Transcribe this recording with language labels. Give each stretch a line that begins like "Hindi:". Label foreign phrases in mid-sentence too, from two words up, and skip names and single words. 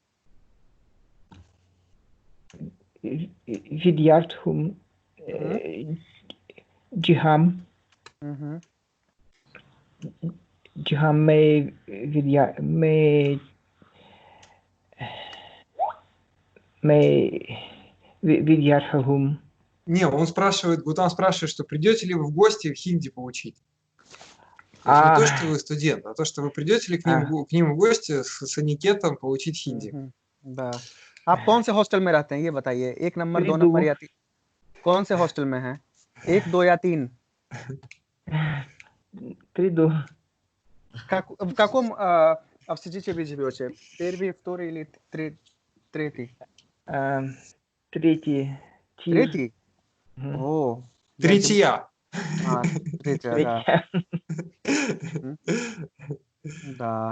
Hindi: विद्यार्थी हूँ। जी हाँ, मैं विद्यार्थी हूँ।
Russian: Не, он спрашивает, Гутан спрашивает, что придете ли вы в гости хинди поучить. То есть не то, что вы студент, а то, что вы придете ли к ним в гости с Аникетом поучить хинди. Да।
Hindi: आप कौन से हॉस्टल में रहते हैं, ये बताइए। 1 नंबर, 2 नंबर या 3? कौन से हॉस्टल में हैं? 1, 2 या 3? 3.
Russian: В каком общежитии вы живете? Первый, второй или третий? Третий? О, Третья. третья, да. Да.